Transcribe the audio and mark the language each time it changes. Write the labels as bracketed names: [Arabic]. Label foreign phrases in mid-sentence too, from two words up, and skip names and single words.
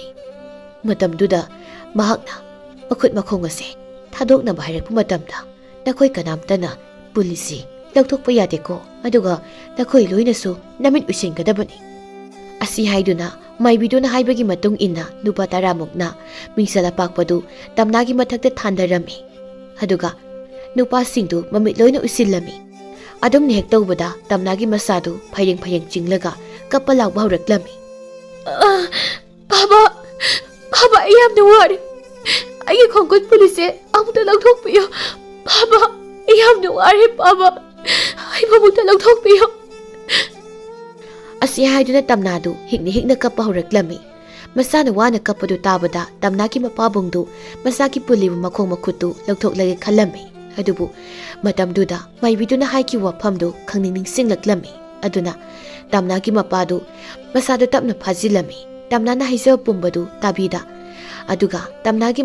[Manipuri] Matamduda, mahakna, makhut makhong ase, thadoknaba hairakpa matamda, nakoy kanamtana, pulisi, lagthokpa yadeko, aduga nakoy loinasu namit usingadabani. Asi hayduna, maybiduna haybagi matung ina, nupa taramukna, mingsel apakpadu, tamnagi mathagda thandarami. Aduga, nupa singdu mamit loina usilami. Adom ni hek tawbada, tamnagi masadu, phayeng chinglaga, kapalawba hawraklami. Baba, Baba, I am nawari. Ay khongkot pulise, amuta lagthokpiyo. Baba, I am nawari, Baba. Ay mamuta lagthokpiyo. Asi hayduna tamnadu, hikna kappa hawraklami. ꯃꯁꯥꯅ ꯋꯥꯅ ꯀꯞꯄꯗꯨ ꯇꯥꯕꯗ ꯇꯝꯅꯥꯒꯤ ꯃꯄꯥꯕꯨꯡꯗꯨ ꯃꯁꯥꯒꯤ ꯄꯨꯜꯂꯤꯕ ꯃꯈꯣꯡ ꯃꯈꯨꯠꯇꯨ ꯂꯧꯊꯣꯛꯂꯒꯦ ꯈꯜꯂꯝꯃꯤ꯫ ꯑꯗꯨꯕꯨ ꯃꯇꯝꯗꯨꯗ ꯃꯥꯏꯕꯤꯗꯨꯅ ꯍꯥꯏꯈꯤꯕ ꯋꯥꯐꯝꯗꯨ ꯈꯪꯅꯤꯡ ꯅꯤꯡꯁꯤꯡꯂꯛꯂꯝꯃꯤ꯫ ꯑꯗꯨꯅ ꯇꯝꯅꯥꯒꯤ ꯃꯄꯥꯗꯨ ꯃꯁꯥꯗꯨ ꯇꯞꯅ ꯐꯥꯖꯤꯜꯂꯝꯃꯤ꯫ ꯇꯝꯅꯥꯅ ꯍꯩꯖꯕ ꯄꯨꯝꯕꯗꯨ ꯇꯥꯕꯤꯗ ꯑꯗꯨꯒ ꯇꯝꯅꯥꯒꯤ